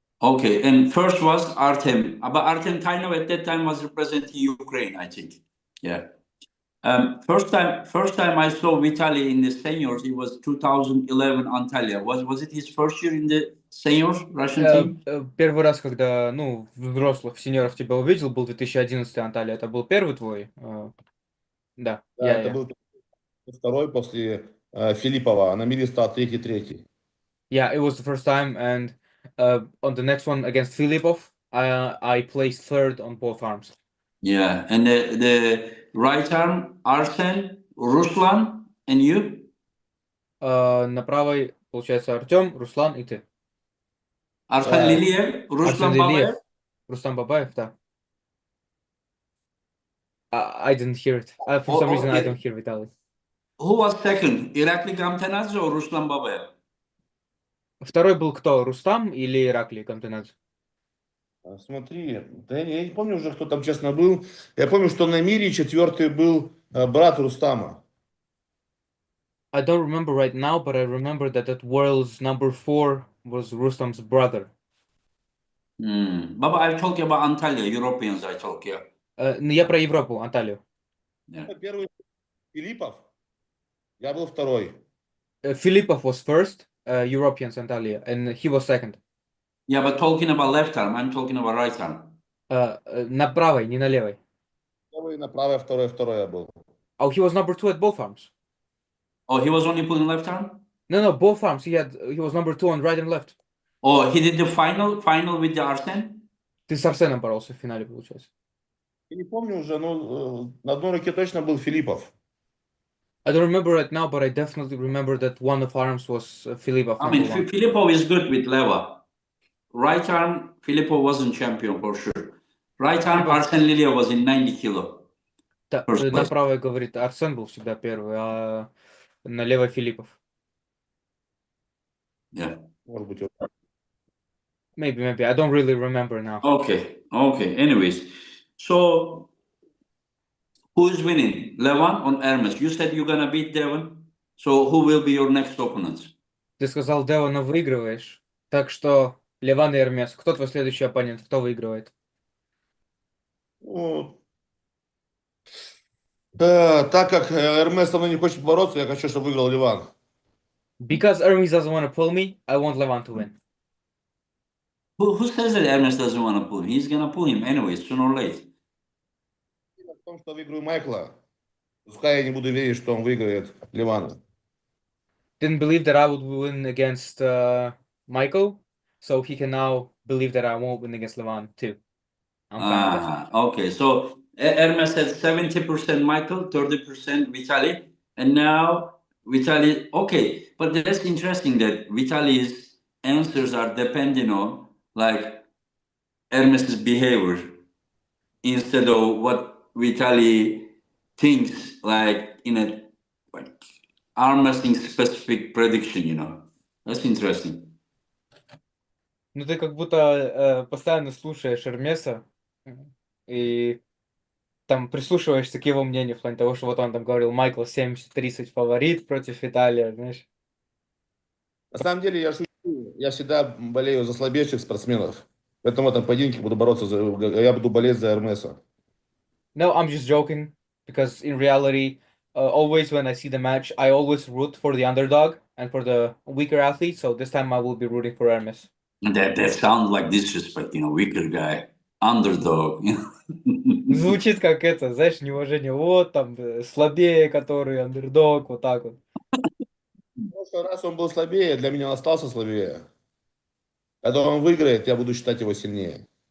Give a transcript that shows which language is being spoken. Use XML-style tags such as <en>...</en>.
<en>Okay. And first was Artem. But Artem Tainov at that time was representing Ukraine, I think. Yeah. First time I saw Vitalii in the seniors, it was 2011 Antalya. Was it his first year in the seniors Russian team?</en> <ru>Первый раз, когда, ну, взрослых, в сеньорах тебя увидел, был 2011 Анталия. Это был первый твой? Да, Да, это был второй после Филиппова, а на мире стал третий.</ru> <en>Yeah, it was the first time, and on the next one against Filipov, I placed third on both arms. Yeah. And the right arm, Arsen, Ruslan, and you?</en> <ru>На правой, получается, Артем, Руслан и ты.</ru> <en>Arsen Liliev,</en> <ru>Арсен Лилиев,</ru> <en>Babayev?</en> <ru>Рустам Бабаев, да.</ru> <en>I didn't hear it. For some reason, I don't hear Vitalii. Who was second? Irakli Gamtenadze or Ruslan Babayev?</en> <ru>Второй был кто? Рустам или Ираклий Камтенадзе? Смотри, да я не помню уже, кто там честно был. Я помню, что на мире четвертый был брат Рустама.</ru> <en>I don't remember right now, but I remember that at World's number 4 was Rustam's brother. Baba, I talk about Antalya, Europeans I talk, yeah.</en> <ru>Я про Европу, Анталию.</ru> <en>Yeah.</en> <ru>Первый Филиппов, я был второй.</ru> <en>Filipov was first, Europeans Antalya, and he was second. Yeah, but talking about left arm, I'm talking about right arm.</en> <ru>На правой, не на левой. Первый на правой, второй я был.</ru> <en>Oh, he was number 2 at both arms. Oh, he was only pulling left arm? No, both arms. He was number 2 on right and left. Oh, he did the final with the Arsen?</en> <ru>Ты с Арсеном боролся в финале, получается. Я не помню уже, но на одной руке точно был Филиппов.</ru> <en>I don't remember right now, but I definitely remember that one of arms was Filipov. I mean, number 1. Filipov is good with Leva. Right arm, Filipov wasn't champion for sure. Right arm, Filipov- Arsen Lilia was in 90 kilo.</en> <ru>Да,</ru> <en>First</en> <ru>на</ru> <en>place.</en> <ru>правой, говорит, Арсен был всегда первый, а на левой Филиппов.</ru> <en>Yeah.</en> <ru>Может быть, вот.</ru> <en>Maybe. I don't really remember now. Okay. Anyways, so who is winning? Levan or Hermes? You said you're gonna beat Devon. So who will be your next opponents?</en> <ru>Ты сказал, Девона выигрываешь. Так что Леван и Эрмес. Кто твой следующий оппонент? Кто выигрывает? Ну, так как Эрмес со мной не хочет бороться, я хочу, чтобы выиграл Ливан.</ru> <en>Because Hermes doesn't want to pull me, I want Levan to win. Who says that Hermes doesn't want to pull him? He's gonna pull him anyways, sooner or later.</en> <ru>В том, что выиграю Майкла, пускай я не буду верить, что он выиграет Ливана.</ru> <en>Didn't believe that I would win against Michael, so he can now believe that I won't win against Levan too. I'm fine with that. Okay, so Hermes had 70% Michael, 30% Vitalii, and now Vitalii. Okay, but that's interesting that Vitali's answers are depending on like Hermes's behavior instead of what Vitalii thinks, like in a like arm wrestling specific prediction. You know, that's interesting.</en> <ru>Ну ты как будто постоянно слушаешь Эрмеса и там прислушиваешься к его мнению в плане того, что вот он там говорил, Майкл 70-30 фаворит против Виталия, знаешь. На самом деле я шучу. Я всегда болею за слабейших спортсменов. Поэтому в этом поединке я буду болеть за Эрмеса.</ru> <en>No, I'm just joking, because in reality, always when I see the match, I always root for the underdog and for the weaker athlete, so this time I will be rooting for Hermes. That sounds like disrespect, you know, weaker guy, underdog. You know?</en> <ru>Звучит как это, знаешь, неуважение, вот там слабее, который андердог, вот так вот. В прошлый раз он был слабее, для меня он остался слабее. Когда он выиграет, я буду считать его сильнее.</ru>